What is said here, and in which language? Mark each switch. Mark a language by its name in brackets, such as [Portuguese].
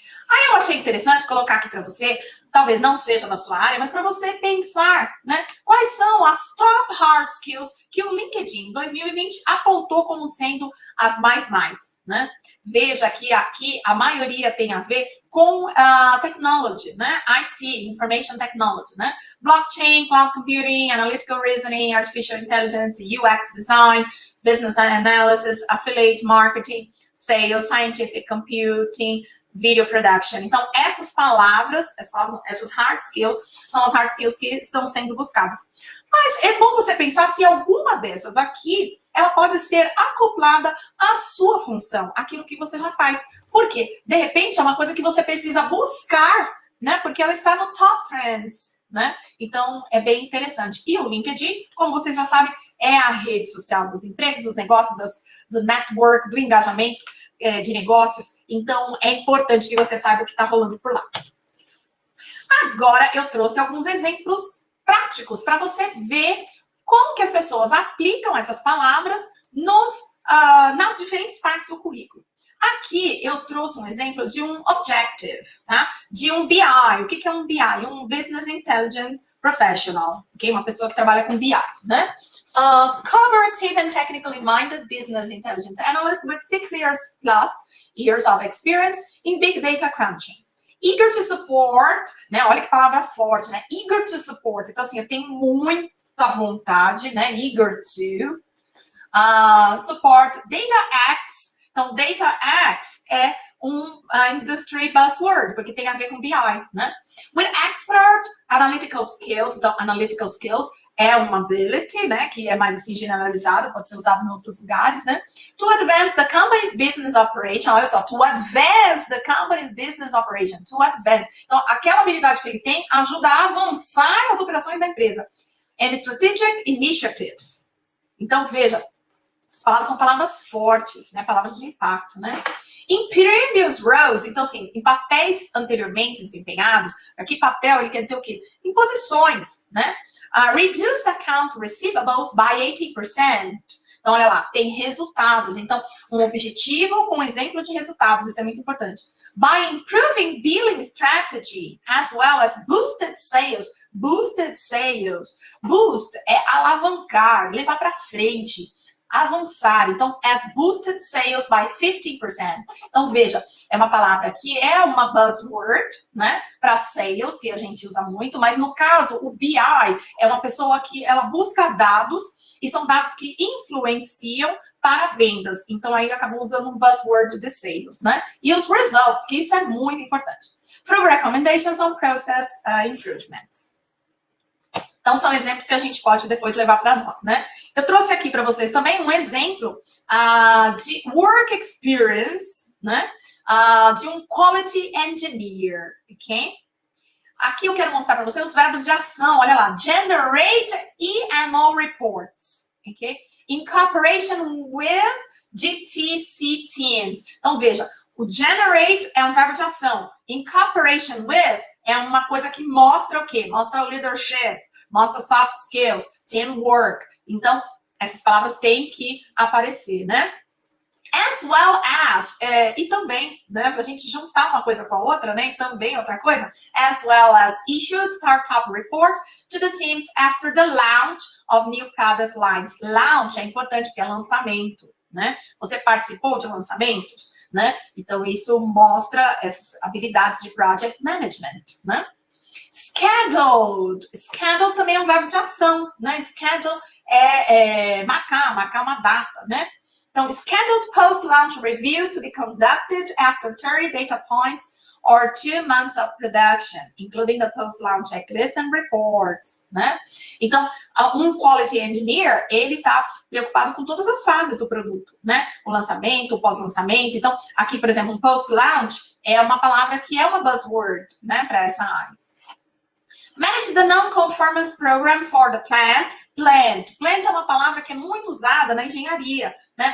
[Portuguese] Aí eu achei interessante colocar aqui para você, talvez não seja da sua área, mas para você pensar, né? Quais são as top hard skills que o LinkedIn 2020 apontou como sendo as mais, né? Veja que aqui a maioria tem a ver com technology, né? [English] IT, information technology, né? Blockchain, cloud computing, analytical reasoning, artificial intelligence, UX design, business analysis, affiliate marketing, sales, scientific computing, video production. [Portuguese] Então, essas palavras, essas hard skills, são as hard skills que estão sendo buscadas. Mas é bom você pensar se alguma dessas aqui, ela pode ser acoplada à sua função, aquilo que você já faz. Por quê? De repente, é uma coisa que você precisa buscar, né? Porque ela está no top trends, né? Então, é bem interessante. E o LinkedIn, como vocês já sabem, é a rede social dos empregos, dos negócios, do network, do engajamento de negócios. Então, é importante que você saiba o que está rolando por lá. Agora, eu trouxe alguns exemplos práticos para você ver como que as pessoas aplicam essas palavras nas diferentes partes do currículo. Aqui, eu trouxe um exemplo de um objective, tá? De um BI. O que é um BI? Um [English] Business Intelligence Professional. [Portuguese] Okay? Uma pessoa que trabalha com BI, né? [English] Collaborative and technically minded business intelligence analyst with 6 years of experience in big data crunching. Eager to support, né? [Portuguese] Olha que palavra forte, né? [English] Eager to support. [Portuguese] Então, assim, eu tenho muita vontade, né? [English] Eager to support DataX. [Portuguese] Então, DataX é um industry buzzword, porque tem a ver com BI, né? [English] With expert analytical skills. [Portuguese] Então, analytical skills é uma ability, né, que é mais assim generalizada, pode ser usado em outros lugares, né? [English] To advance the company's business operation, [Portuguese] olha só, [English] to advance the company's business operation, to advance. [Portuguese] Então, aquela habilidade que ele tem ajuda a avançar as operações da empresa. [English] And strategic initiatives. [Portuguese] Então, veja, essas palavras são palavras fortes, né, palavras de impacto, né? [English] In previous roles, [Portuguese] então assim, em papéis anteriormente desempenhados, aqui papel, ele quer dizer o quê? Em posições, né? [English] Reduced account receivables by 80%. [Portuguese] Então, olha lá, tem resultados. Então, um objetivo com exemplo de resultados, isso é muito importante. [English] By improving billing strategy, as well as boosted sales. Boosted sales. [Portuguese] Boost é alavancar, levar para frente. avançar. [English] Então, as boosted sales by 50%. [Portuguese] Então, veja, é uma palavra que é uma buzzword, né, para sales, que a gente usa muito, mas no caso, o BI é uma pessoa que ela busca dados e são dados que influenciam para vendas. Então, aí acabou usando um buzzword de sales, né? E os results, que isso é muito importante. [English] Through recommendations on process improvements. [Portuguese] Então, são exemplos que a gente pode depois levar para nós, né? Eu trouxe aqui para vocês também um exemplo de work experience, né? De um quality engineer, ok? Aqui eu quero mostrar para vocês os verbos de ação. Olha lá, [English] generate EMO reports, ok? In cooperation with GTC teams. [Portuguese] Então, veja, o generate é um verbo de ação. [English] In cooperation with [Portuguese] é uma coisa que mostra o quê? Mostra o leadership, mostra soft skills, teamwork. Então, essas palavras têm que aparecer, né? As well as, e também, né, para a gente juntar uma coisa com a outra, né, e também outra coisa, [English] as well as issued startup reports to the teams after the launch of new product lines. [Portuguese] Launch é importante porque é lançamento, né? Você participou de lançamentos, né? Então, isso mostra essas habilidades de project management, né? Scheduled. Scheduled também é um verbo de ação, né? Schedule é marcar uma data, né? [English] Então, scheduled post-launch reviews to be conducted after 30 data points or 2 months of production, including the post-launch checklist and reports, né? [Portuguese] Então, um quality engineer, ele está preocupado com todas as fases do produto, né? O lançamento, o pós-lançamento. Então, aqui, por exemplo, um post-launch é uma palavra que é uma buzzword, né, para essa área. [English] Manage the non-conformance program for the plant. [Portuguese] Plant é uma palavra que é muito usada na engenharia, né?